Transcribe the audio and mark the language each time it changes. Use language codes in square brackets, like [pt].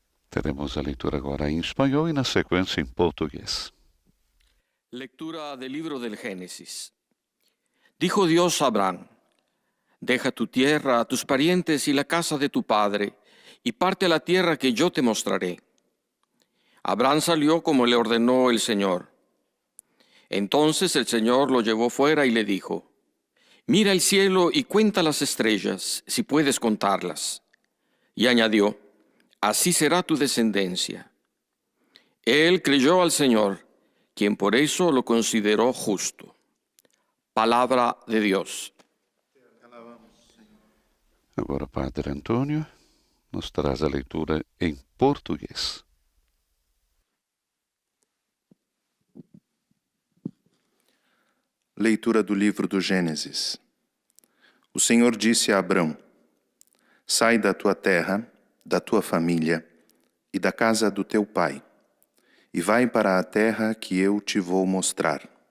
[pt] Teremos a leitura agora em espanhol e na sequência em português. [es] Lectura del libro del Génesis. Dijo Dios a Abraham: deja tu tierra, tus parientes y la casa de tu padre, y parte a la tierra que yo te mostraré. Abraham salió como le ordenó el Señor. Entonces el Señor lo llevó fuera y le dijo: mira el cielo y cuenta las estrellas, si puedes contarlas. Y añadió: así será tu descendencia. Él creyó al Señor, quien por eso lo consideró justo. Palabra de Dios. [pt] Agora, Padre Antônio nos traz a leitura em português. Leitura do livro do Gênesis. O Senhor disse a Abrão: sai da tua terra, da tua família e da casa do teu pai, e vai para a terra que eu te vou mostrar.